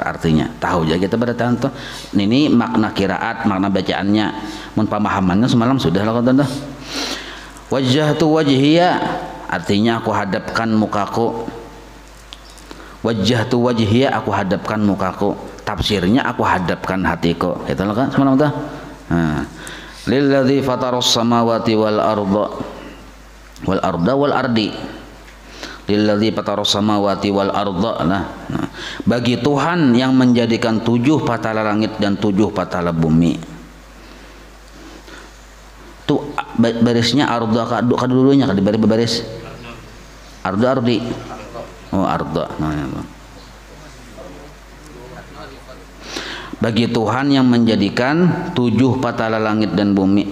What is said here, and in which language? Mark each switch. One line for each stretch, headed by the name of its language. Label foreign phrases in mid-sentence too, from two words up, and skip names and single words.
Banjar: Artinya tahu aja kita pada tanto ini makna kiraat, makna bacaannya, mun pemahamannya semalam sudah lah kata.
Arabic: وجهت وجهي
Indonesian: artinya aku hadapkan mukaku.
Arabic: وجهت وجهي
Indonesian: aku hadapkan mukaku. Tafsirnya aku hadapkan hatiku.
Banjar: Itu lah kan semalam tuh.
Arabic: للذي فطر السماوات والأرض والأرض. للذي فطر السماوات والأرض.
Indonesian: Nah, bagi Tuhan yang menjadikan 7 patala langit dan 7 patala bumi.
Banjar: Tuh barisnya arda kadulunya di baris
Arabic: الأرض الأرض.
Indonesian: Oh arda. Nah, bagi Tuhan yang menjadikan 7 patala langit dan bumi.